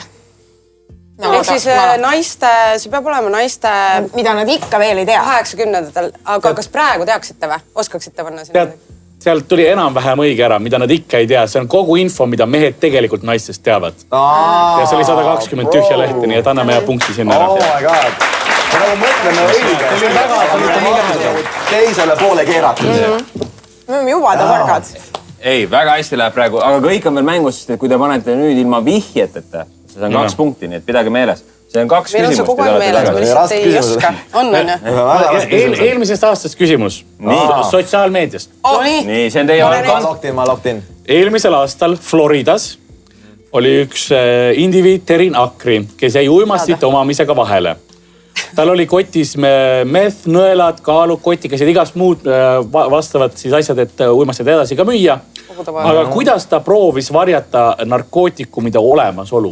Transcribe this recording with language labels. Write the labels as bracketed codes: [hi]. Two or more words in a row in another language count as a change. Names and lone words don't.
[et] Ehk siis naiste, see peab olema naiste... Mida nad ikka veel ei tea. 80-ndatel. Aga kas praegu teaksite või? Oskaksite panna sinna? Sealt tuli enam-vähem õige ära, mida nad ikka ei tea. See on kogu info, mida mehed tegelikult naistest teavad. Ja see oli 120 tühja lehti, nii et anname ja punkti sinna ära. [en] Oh my god. [et] Me nagu mõtleme õige. Teisele poole keeratud. Me oleme jubada targad. Ei, väga hästi läheb praegu, aga kõik on veel mängus, sest kui te panete nüüd ilma vihjeteta, see on 2 punkti, nii et pidage meeles. See on 2 küsimust. Meil on see kogu aeg meeles, me lihtsalt ei oska. On, jah? Eelmisest aastast küsimus. Sotsiaalmeediast. Nii, see on teie locked-in. Eelmisel aastal Floridas oli üks indiviid Terin Akri, kes jäi uimastite omamisega vahele. Tal oli kotis meth, nõelad, kaalud, kotikesed, igast muud vastavad siis asjad, et uimastid edasi ka müüa. Aga kuidas ta proovis varjata narkootikumide olemasolu?